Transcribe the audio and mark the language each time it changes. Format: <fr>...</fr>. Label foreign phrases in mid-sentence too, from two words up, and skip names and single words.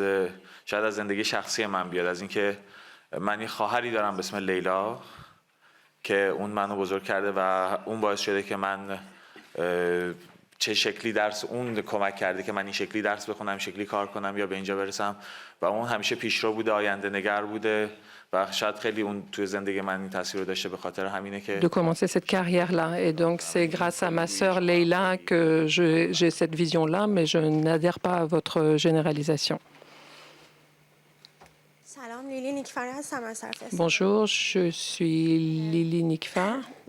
<fa>شاید از زندگی شخصی من بیاد، از اینکه من یه خواهری دارم به اسم لیلا که اون منو بزرگ کرده و اون باعث شده که من چه شکلی درس، اون کمک کرده که من این شکلی درس بخونم، این شکلی کار کنم یا به اینجا برسم، و اون همیشه پیشرو بوده، آینده نگر بوده و شاید خیلی اون توی زندگی من این تاثیر رو داشته. به خاطر همینه که</fa> <fr>de commencer cette carrière-là. Et donc, c'est grâce à ma sœur Leila que j'ai cette vision-là, mais je n'adhère pas à votre généralisation. Bonjour, je suis Lili Nikfar.</fr>